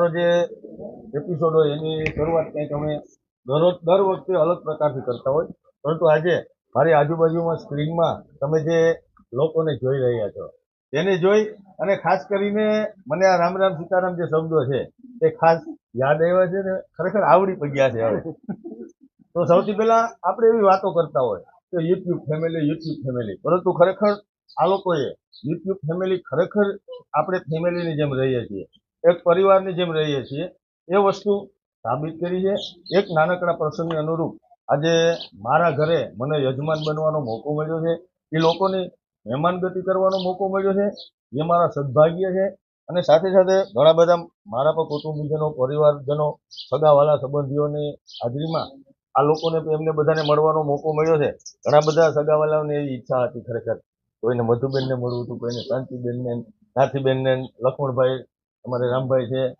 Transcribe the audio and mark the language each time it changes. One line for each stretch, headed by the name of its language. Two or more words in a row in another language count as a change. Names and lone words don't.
Gujarati: જે એપિસોડ હો એની શરૂઆત કંઈક અમે દર વખતે અલગ પ્રકારથી કરતા હોય પરંતુ આજે મારી આજુબાજુમાં સ્ક્રીનમાં તમે જે લોકોને જોઈ રહ્યા છો તેને જોઈ અને ખાસ કરીને મને આ રામ રામ સીતારામ જે શબ્દો છે તે ખાસ યાદ આવ્યા છે ને ખરેખર આવડી પડ્યા છે હવે તો સૌથી પહેલા આપણે એવી વાતો કરતા હોય કે
English: YouTube family
Gujarati: પરંતુ ખરેખર આ લોકોએ
English: YouTube family
Gujarati: ખરેખર આપણે ફેમિલીની જેમ રહીએ છીએ એક પરિવારની જેમ રહીએ છીએ એ વસ્તુ સાબિત કરી છે એક નાનકડા પ્રસંગને અનુરૂપ આજે મારા ઘરે મને યજમાન બનવાનો મોકો મળ્યો છે એ લોકોની મહેમાનગતિ કરવાનો મોકો મળ્યો છે જે મારા સદભાગ્ય છે અને સાથે સાથે ઘણા બધા મારા પણ કુટુંબીજનો પરિવારજનો સગાવાલા સંબંધીઓની હાજરીમાં આ લોકોને એમને બધાને મળવાનો મોકો મળ્યો છે ઘણા બધા સગાવાલાઓની એવી ઈચ્છા હતી ખરેખર કોઈને મધુબેનને મળવું હતું કોઈને શાંતિબેનને નાથીબેનને લક્ષ્મણભાઈ અમારે રામભાઈ છે